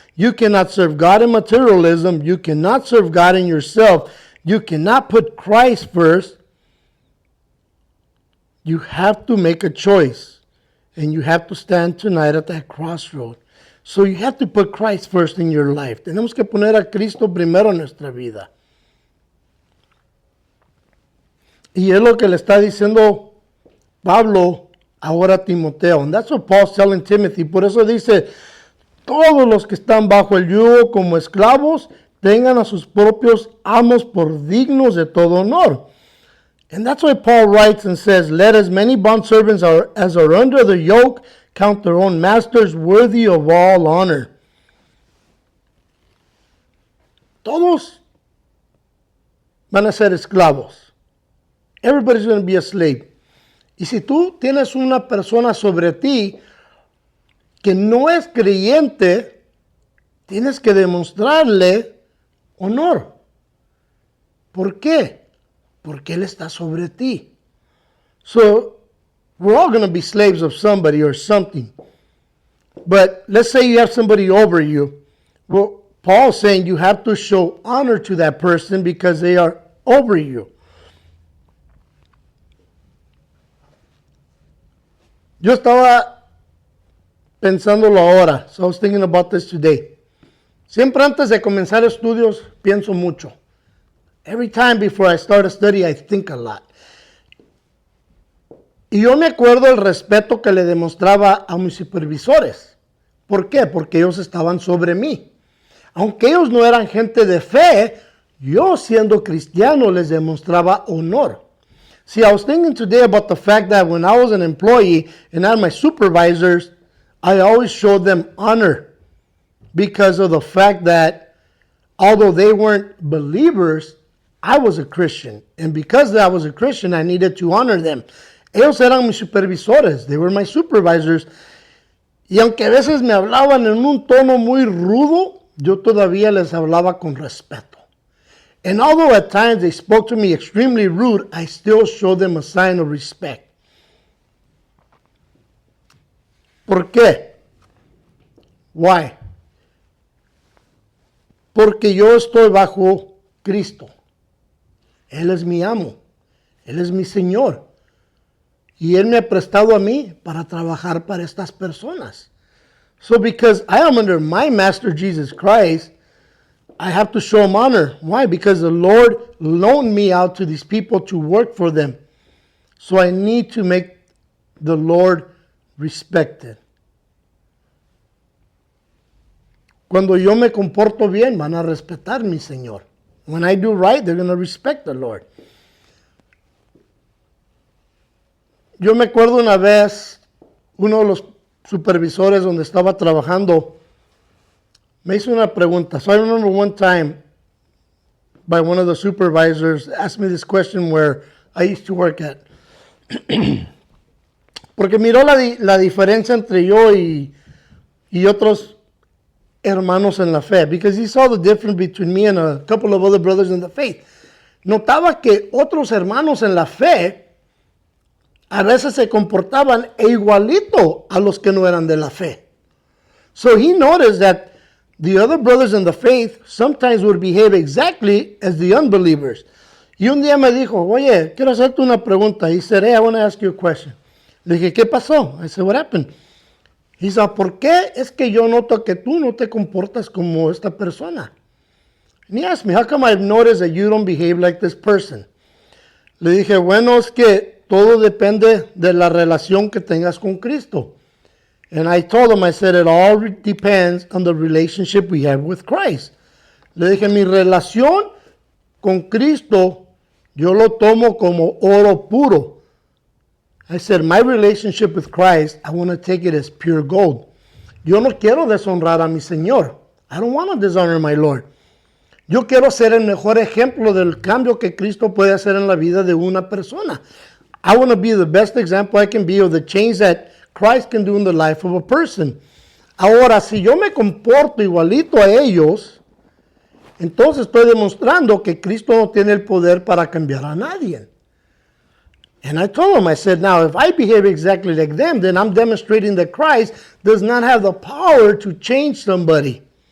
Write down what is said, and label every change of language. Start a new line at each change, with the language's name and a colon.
English: You cannot serve God in materialism. You cannot serve God in yourself. You cannot put Christ first. You have to make a choice. And you have to stand tonight at that crossroad. So you have to put Christ first in your life.
Spanish: Tenemos que poner a Cristo primero en nuestra vida. Y es lo que le está diciendo Pablo ahora a Timoteo.
English: And that's what Paul's telling Timothy.
Spanish: Por eso dice, todos los que están bajo el yugo como esclavos, tengan a sus propios amos por dignos de todo honor.
English: And that's why Paul writes and says, let as many bondservants as are under the yoke count their own masters worthy of all honor.
Spanish: Todos van a ser esclavos.
English: Everybody's going to be a slave.
Spanish: Y si tú tienes una persona sobre ti que no es creyente, tienes que demostrarle honor. ¿Por qué? Porque Él está sobre ti. So,
English: We're all going to be slaves of somebody or something. But let's say you have somebody over you. Well, Paul's saying you have to show honor to that person because they are over you.
Spanish: Yo estaba pensándolo ahora.
English: So I was thinking about this today.
Spanish: Siempre antes de comenzar estudios, pienso mucho.
English: Every time before I start a study, I think a lot.
Spanish: Y yo me acuerdo el respeto que le demostraba a mis supervisores. ¿Por qué? Porque ellos estaban sobre mí. Aunque ellos no eran gente de fe, yo siendo cristiano les demostraba honor.
English: See, I was thinking today about the fact that when I was an employee and I had my supervisors, I always showed them honor because of the fact that although they weren't believers, I was a Christian. And because I was a Christian, I needed to honor them.
Spanish: Ellos eran mis supervisores.
English: They were my supervisors.
Spanish: Y aunque a veces me hablaban en un tono muy rudo, yo todavía les hablaba con respeto.
English: And although at times they spoke to me extremely rude, I still showed them a sign of respect.
Spanish: ¿Por qué?
English: Why?
Spanish: Porque yo estoy bajo Cristo. Él es mi amo. Él es mi Señor. Y Él me ha prestado a mí para trabajar para estas personas.
English: So because I am under my Master Jesus Christ, I have to show Him honor. Why? Because the Lord loaned me out to these people to work for them. So I need to make the Lord respected.
Spanish: Cuando yo me comporto bien, van a respetar mi Señor.
English: When I do right, they're going to respect the Lord.
Spanish: Yo me acuerdo una vez, uno de los supervisores donde estaba trabajando, me hizo una pregunta.
English: So I remember one time, by one of the supervisors, asked me this question where I used to work at.
Spanish: Porque miró la diferencia entre yo y otros hermanos en la fe.
English: Because he saw the difference between me and a couple of other brothers in the faith.
Spanish: Notaba que otros hermanos en la fe a veces se comportaban igualito a los que no eran de la fe.
English: So he noticed that the other brothers in the faith sometimes would behave exactly as the unbelievers.
Spanish: Y un día me dijo, oye, quiero hacerte una pregunta.
English: He said, hey, I want to ask you a question.
Spanish: Le dije, ¿qué pasó?
English: I said, what happened? He said,
Spanish: ¿por qué es que yo noto que tú no te comportas como esta persona?
English: And he asked me, how come I've noticed that you don't behave like this person?
Spanish: Le dije, bueno, es que todo depende de la relación que tengas con Cristo.
English: And I told him, I said, it all depends on the relationship we have with Christ.
Spanish: Le dije, mi relación con Cristo, yo lo tomo como oro puro.
English: I said, my relationship with Christ, I want to take it as pure gold.
Spanish: Yo no quiero deshonrar a mi Señor.
English: I don't want to dishonor my Lord.
Spanish: Yo quiero ser el mejor ejemplo del cambio que Cristo puede hacer en la vida de una persona.
English: I want to be the best example I can be of the change that Christ can do in the life of a person.
Spanish: Ahora, si yo me comporto igualito a ellos, entonces estoy demostrando que Cristo no tiene el poder para cambiar a nadie.
English: And I told him, I said, now, if I behave exactly like them, then I'm demonstrating that Christ does not have the power to change somebody.